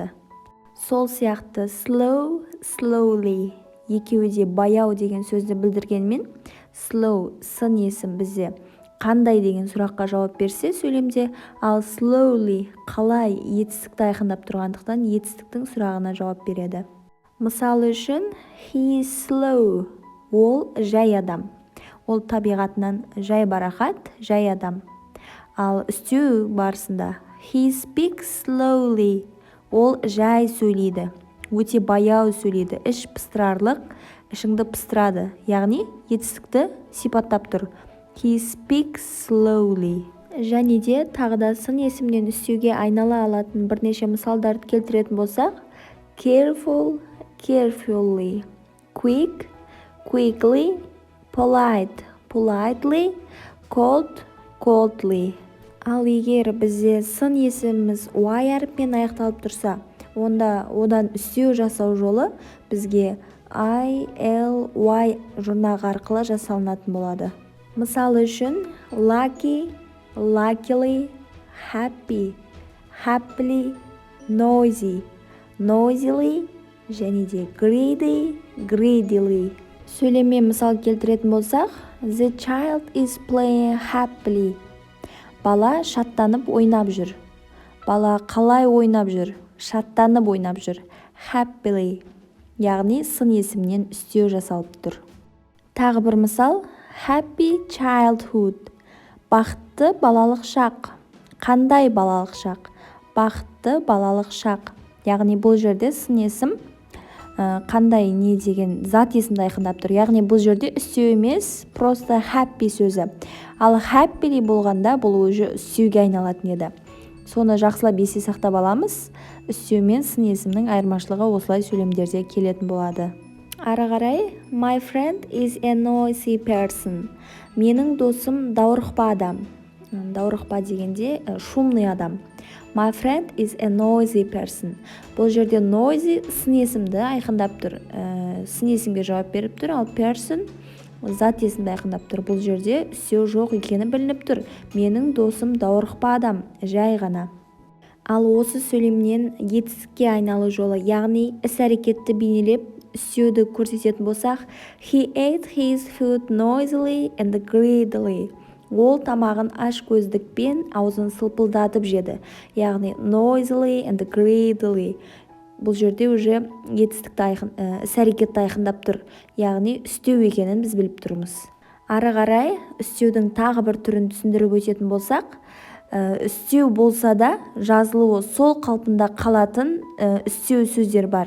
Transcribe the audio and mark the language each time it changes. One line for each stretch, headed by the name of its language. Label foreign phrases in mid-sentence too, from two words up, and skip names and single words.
Kazakh: Сол сияқты
English: slow, slowly,
Kazakh: екеуі де баяу деген сөзді білдіргенмен, slow сын есім бізде қандай деген сұраққа жауап берсе сөйлемде, ал slowly қалай етістікті айқындап тұрғандықтан етістіктің сұрағына жауап береді. Мысалы үшін,
English: he is slow,
Kazakh: ол жай адам. Ол табиғатынан жай барақат, жай адам. Ал үстеу барысында,
English: he speaks slowly,
Kazakh: ол жай сөйлейді, өте баяу сөйлейді, іш пыстырарлық, ішіңді пыстырады, яғни етістікті сипаттап тұр.
English: He speaks slowly.
Kazakh: Және де тағы да сын есімнен үстеуге айнала алатын бірнеше мысалдарды келтіретін болсақ,
English: careful, carefully, quick, quickly, polite, politely, cold, coldly.
Kazakh: Ал егер бізде сын есіміміз y әріппен аяқталып тұрса, онда одан үстеу жасау жолы бізге ly жұрнағы арқылы жасалынатын болады. Мысалы үшін
English: lucky, luckily, happy, happily, noisy, noisily,
Kazakh: және де
English: greedy, greedily.
Kazakh: Сөйлеммен мысал келтіретін болсақ,
English: the child is playing happily.
Kazakh: Бала шаттанып ойнап жүр. Бала қалай ойнап жүр? Шаттанып ойнап жүр. Happily, яғни сын есімнен үстеу жасалып тұр. Тағы бір мысал,
English: happy childhood.
Kazakh: Бақытты балалық шақ. Қандай балалық шақ? Бақытты балалық шақ. Яғни бұл жерде сын есім қандай не деген зат есімді айқындап тұр. Яғни бұл жерде үстеу емес, просто happy сөзі. Ал happily болғанда бұл уже үстеуге айналатын еді. Соны жақсылап есте сақтап аламыз. Үстеу мен сын есімнің айырмашылығы осылай сөйлемдерде келетін болады. Ары қарай,
English: my friend is a noisy person.
Kazakh: Менің досым даурықпа адам. Даурықпа дегенде шумный адам.
English: My friend is a noisy person.
Kazakh: Бұл жерде noisy сын есімді айқындап тұр. сын есімге жауап беріп тұр, ал person зат есімді айқындап тұр. Бұл жерде үстеу жоқ екені білініп тұр. Менің досым даурықпа адам, жай ғана. Ал осы сөйлемнен етістікке айналу жолы, яғни іс-әрекетті бейнелеп үстеуді көрсететін болсақ,
English: he ate his food noisily and greedily.
Kazakh: Ол тамағын ашкөздікпен аузын сылпылдатып жеді. Яғни
English: noisily and greedily.
Kazakh: Бұл жерде уже етістікті іс-әрекетті айқындап тұр. Яғни үстеу екенін біз біліп тұрмыз. Ары қарай үстеудің тағы бір түрін түсіндіріп өтетін болсақ, үстеу болса да жазылуы сол қалпында қалатын үстеу сөздер бар.